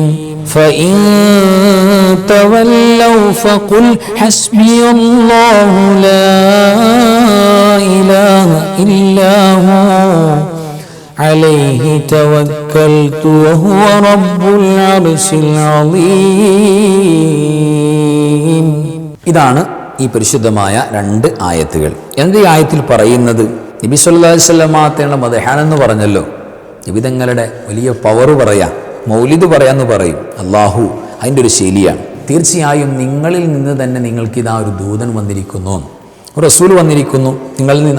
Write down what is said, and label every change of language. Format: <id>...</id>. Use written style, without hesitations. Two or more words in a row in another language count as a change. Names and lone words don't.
<ar>فإن تولوا فقل حسبي الله لا إله إلا هو عليه توكلت وهو رب العرش العظيم.</ar> <ml>ഇതാണ് ഈ പരിശുദ്ധമായ 2 ആയത്തുകൾ. എന്ത് ഈ ആയത്തിൽ പറയുന്നത്? നബി</ml> <ar>صلى الله عليه وسلم</ar> <ml>തങ്ങളുടെ മദ്ഹാനെന്ന് പറഞ്ഞല്ലോ. നബി തങ്ങളുടെ വലിയ പവർ പറയാം, മൗലിദ് പറയാമെന്ന് പറയും. അള്ളാഹു അതിൻ്റെ ഒരു ശൈലിയാണ്. തീർച്ചയായും നിങ്ങളിൽ നിന്ന് തന്നെ നിങ്ങൾക്കിതാ ഒരു ദൂതൻ വന്നിരിക്കുന്നു, ഒരു റസൂൽ വന്നിരിക്കുന്നു നിങ്ങളിൽ നിന്ന്.</ml>